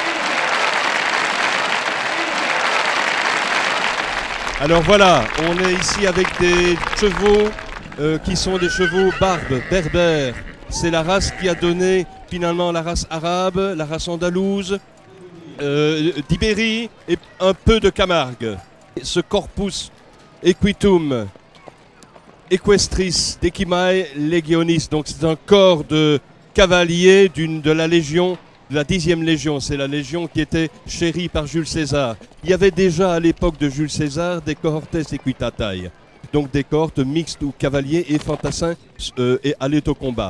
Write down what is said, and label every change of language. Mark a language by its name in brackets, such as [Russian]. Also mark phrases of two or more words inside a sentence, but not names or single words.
[French] Alors voilà, on est ici avec des chevaux qui sont des chevaux barbes, berbères. C'est la race qui a donné finalement la race arabe, la race andalouse, d'Ibérie et un peu de Camargue. [Latin] Ce corpus equitum equestris decimae legionis, [French] donc c'est un corps de cavaliers de la légion, de la 10e légion. C'est la légion qui était chérie par Jules César. Il y avait déjà à l'époque de Jules César des [Latin] cohortes equitatae, [French] donc des cohortes mixtes où cavaliers et fantassins allaient au combat.